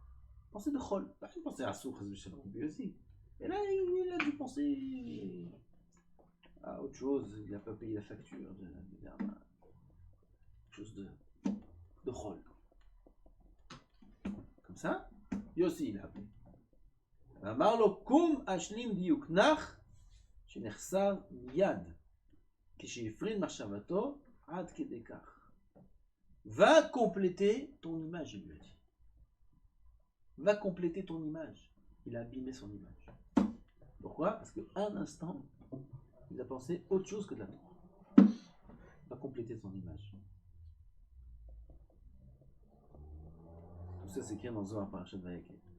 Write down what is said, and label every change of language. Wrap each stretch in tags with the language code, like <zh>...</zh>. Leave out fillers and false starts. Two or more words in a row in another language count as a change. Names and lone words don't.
<fr>Pensée de Chol, pas une pensée à Soukh, Rabbi Yossi. Et là, il a dû penser à autre chose, il n'a pas payé la facture, quelque chose de Chol. Comme ça, Yossi, il a appelé.</fr> <he>אמר לו קום אשלים דיוק נח שנחסר מיד כשהפריד מחשבתו עד כדי כך.</he> <fr>Va compléter ton image, il lui a dit. Va compléter ton image. Il a abîmé son image. Pourquoi? Parce qu'un instant, il a pensé autre chose que de la Torah. Va compléter son image. Tout ça c'est écrit dans Zohar Parashat Vayikra.</fr>